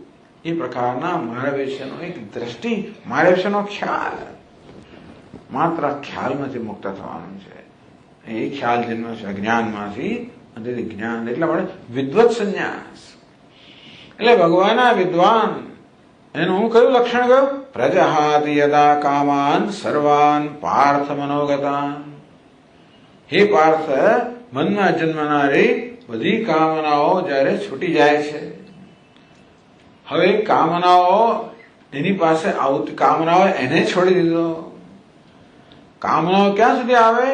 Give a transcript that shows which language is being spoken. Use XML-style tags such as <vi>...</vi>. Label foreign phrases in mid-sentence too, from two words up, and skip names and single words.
<gu>એ પ્રકારના મારા વિશેનો એક દ્રષ્ટિ, મારા વિશેનો ખ્યાલ. માત્ર ખ્યાલમાંથી મુક્ત થવાનું છે. એ ખ્યાલ જન્મ છે અજ્ઞાનમાંથી, અને જ્ઞાન એટલા માટે વિદ્વત સંન્યાસ. એટલે ભગવાનના વિદ્વાન એનું હું કયું લક્ષણ કયું?</gu> <sa>પ્રજહાતિ યદા કામાન સર્વાન પાર્થ મનોગતાન.</sa> <gu>હે પાર્થ, મનમાં જન્મનારી બધી કામનાઓ જ્યારે છૂટી જાય છે. હવે કામનાઓ એની પાસે આવતી, કામનાઓ એને છોડી દીધો. કામનાઓ ક્યાં સુધી આવે?</gu>